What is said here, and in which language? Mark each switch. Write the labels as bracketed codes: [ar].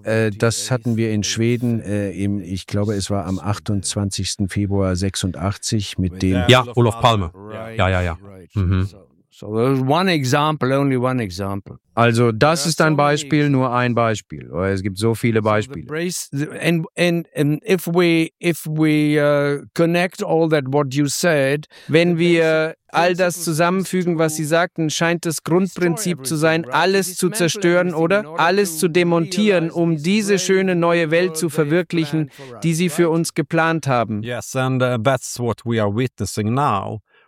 [de] das hatten wir in Schweden, ich glaube, es war am 28. Februar 86 mit dem... Ja, Olof Palme. Ja. Mhm. [en] So there's one example, only one example. [de] Also das ist ein Beispiel, nur ein Beispiel. Es gibt so viele Beispiele. So [en] and if we connect all that what you said, [de] wenn wir all das zusammenfügen, was Sie sagten, scheint das Grundprinzip zu sein, alles zu zerstören, oder? Alles zu demontieren, um diese schöne neue Welt zu verwirklichen, die Sie für uns geplant haben. [en] Yes, and that's what we are witnessing now.